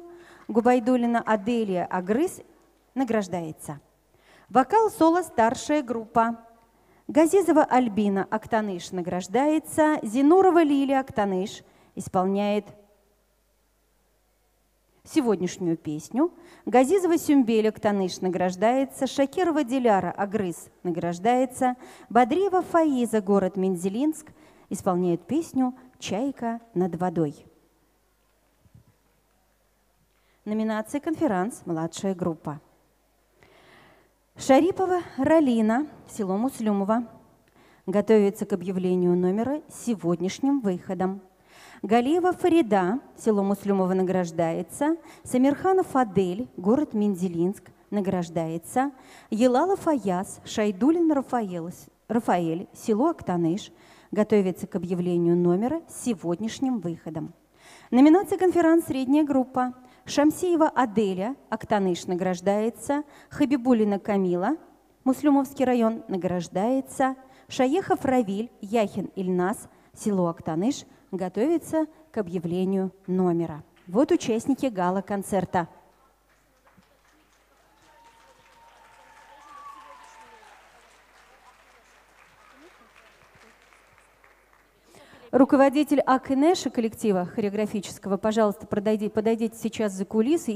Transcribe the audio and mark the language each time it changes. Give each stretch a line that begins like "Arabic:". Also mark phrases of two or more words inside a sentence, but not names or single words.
Russian: Губайдулина Аделия Агрыз награждается. Вокал-соло «Старшая группа». Газизова Альбина Актаныш награждается. Зинурова Лилия Актаныш исполняет сегодняшнюю песню. Газизова Сюмбеля Ктаныш награждается, Шакирова Диляра Агрыз награждается, Бадриева Фаиза, город Мензелинск, исполняют песню «Чайка над водой». Номинация «Конферанс. Младшая группа». Шарипова Ралина, село Муслюмово, готовится к объявлению номера с сегодняшним выходом. Галиева Фарида, село Муслюмово, награждается. Самирханов Адель, город Мензелинск, награждается. Елалов Аяс, Шайдулин Рафаэль, село Актаныш, готовится к объявлению номера с сегодняшним выходом. Номинация «Конферанс. Средняя группа». Шамсиева Аделя, Актаныш, награждается. Хабибулина Камила, Муслюмовский район, награждается. Шаехов Равиль, Яхин Ильнас, село Актаныш, готовится к объявлению номера. Вот участники гала-концерта. Руководитель АКНЭШа коллектива хореографического, пожалуйста, подойдите сейчас за кулисы.